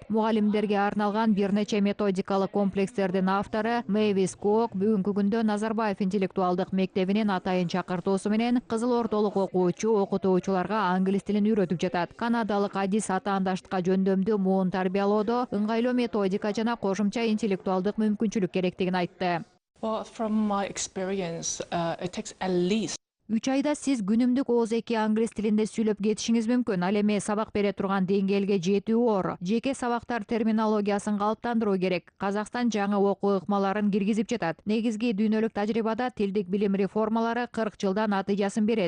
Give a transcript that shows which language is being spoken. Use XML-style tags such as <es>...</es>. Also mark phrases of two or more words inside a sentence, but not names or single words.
<ky>Мугалимдерге арналган бир нече методикалык комплекстердин автору Мэвис Кок бүгүнкү күндө Назарбаев интеллектуалдык мектебинин атайын чакыртуусу менен Кызыл Ордолук окуучуларга англис тилин үйрөтүп жатат. Канадалык адис атаандаштыкка жөндөмдүү муун тарбиялоодо ыңгайлуу методика жана кошумча интеллектуалдык мүмкүнчүлүк керектигин айтты.</ky> <en>From my experience, it takes at least</en> <ky>3 айда сиз күнүмдүк ооз-2 англис тилинде сүйлөп кетишиңиз мүмкүн. Ал эми сабак бере турган деңгээлге жетүү оор. Жеке сабактар терминологиясын калыптандыруу керек. Казакстан жаңы окуу ыкмаларын киргизип жатат. Негизги дүйнөлүк тажрыйбада тилдик билим реформалары 40 жылда натыйжасын берет.</ky>